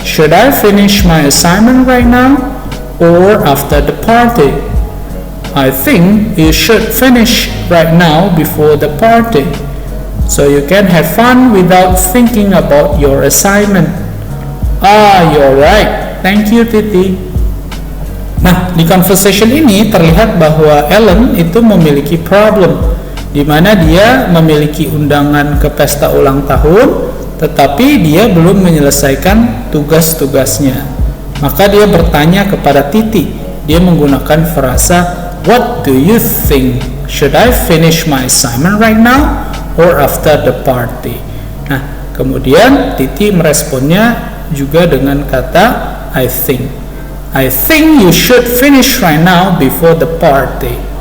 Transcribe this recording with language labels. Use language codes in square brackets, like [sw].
[en] Should I finish my assignment right now or after the party? I think you should finish right now before the party, so you can have fun without thinking about your assignment. Ah, you're right. Thank you, Titi. [id] Nah, di conversation ini terlihat bahwa Ellen itu memiliki problem, di mana dia memiliki undangan ke pesta ulang tahun, tetapi dia belum menyelesaikan tugas-tugasnya. Maka dia bertanya kepada Titi. Dia menggunakan frasa, [en] what do you think? Should I finish my assignment right now or after the party? [id] Nah, kemudian Titi meresponnya juga dengan kata [en] I think. I think you should finish right now before the party.